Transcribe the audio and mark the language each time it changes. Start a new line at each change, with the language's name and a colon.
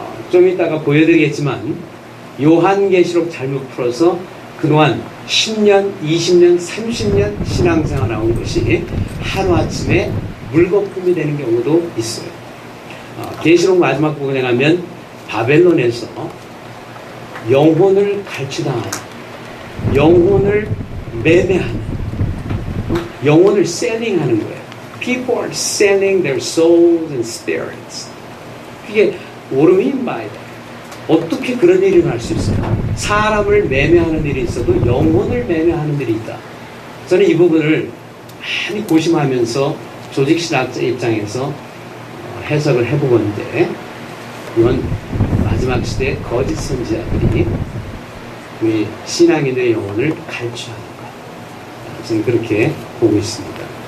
Korean: 좀 이따가 보여드리겠지만 요한계시록 잘못 풀어서 그동안 10년, 20년, 30년 신앙생활 나온 것이 하루아침에 물거품이 되는 경우도 있어요. 계시록 마지막 부분에 가면 바벨론에서 영혼을 갈취당하는, 영혼을 매매하는, 영혼을 셀링하는 거예요.
English: People are selling their souls and spirits.
Korean: 그게
English: what do you mean by that?
Korean: 어떻게 그런 일이 일어날 수 있어요? 사람을 매매하는 일이 있어도 영혼을 매매하는 일이 있다. 저는 이 부분을 많이 고심하면서 조직신학자 입장에서 해석을 해보건데, 이건 마지막 시대에 거짓 선지자들이 우리 신앙인들의 영혼을 갈취하는 것, 저는 그렇게 보고 있습니다.